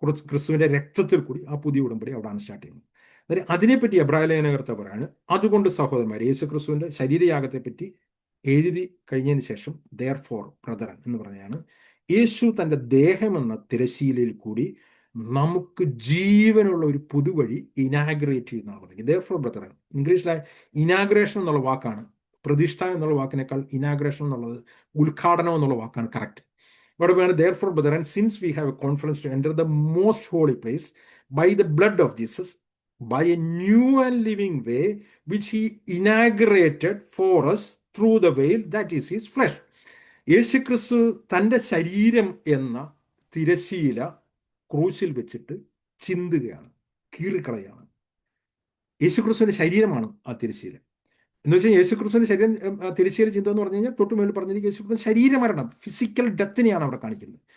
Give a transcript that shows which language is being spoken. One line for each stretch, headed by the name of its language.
Malayalam: ക്രിസ്തുവിന്റെ രക്തത്തിൽ കൂടി ആ പുതിയ ഉടമ്പടി അവിടെയാണ് സ്റ്റാർട്ട് ചെയ്യുന്നത്. അതായത് അതിനെപ്പറ്റി എബ്രായലേഖനകർത്താവ് പറയാണ്, അതുകൊണ്ട് സഹോദരന്മാർ, യേശു ക്രിസ്തുവിന്റെ ശരീരയാഗത്തെ പറ്റി എഴുതി കഴിഞ്ഞതിന് ശേഷം
English: therefore brethren
Malayalam: എന്ന് പറഞ്ഞാണ്, യേശു തൻ്റെ ദേഹമെന്ന തിരശ്ശീലയിൽ കൂടി നമുക്ക് ജീവനുള്ള ഒരു പുതുവഴി ഇനാഗ്രേറ്റ് ചെയ്യുന്നതാണ് പറഞ്ഞത്.
English: therefore brethren,
Malayalam: ഇംഗ്ലീഷിലെ ഇനാഗ്രേഷൻ എന്നുള്ള വാക്കാണ്, പ്രതിഷ്ഠ എന്നുള്ള വാക്കിനേക്കാൾ ഇനാഗ്രേഷൻ എന്നുള്ളത്, ഉദ്ഘാടനം എന്നുള്ള വാക്കാണ് കറക്റ്റ്. ഇവിടെ വേണം
English: therefore brethren, since we have a confidence to enter the most holy place by the blood of Jesus, by a new and living way which he inaugurated for us through the veil that is his flesh.
Malayalam: യേശു ക്രിസ്തു തൻ്റെ ശരീരം എന്ന തിരശ്ശീല ക്രൂശിൽ വെച്ചിട്ട് ചിന്തുകയാണ്, കീറിക്കളയാണ്. യേശു ക്രിസ്തുവിന്റെ ശരീരമാണ് ആ തിരശ്ശീല എന്ന് വെച്ചാൽ യേശു ക്രിസ്തുവിന്റെ ശരീരം തിരശ്ശീല ചിന്ത എന്ന് പറഞ്ഞു കഴിഞ്ഞാൽ തൊട്ടുമേൽ പറഞ്ഞിരിക്കും യേശു ക്രിസ്തു ശരീരമരണം, ഫിസിക്കൽ ഡെത്തിനെയാണ് അവിടെ കാണിക്കുന്നത്.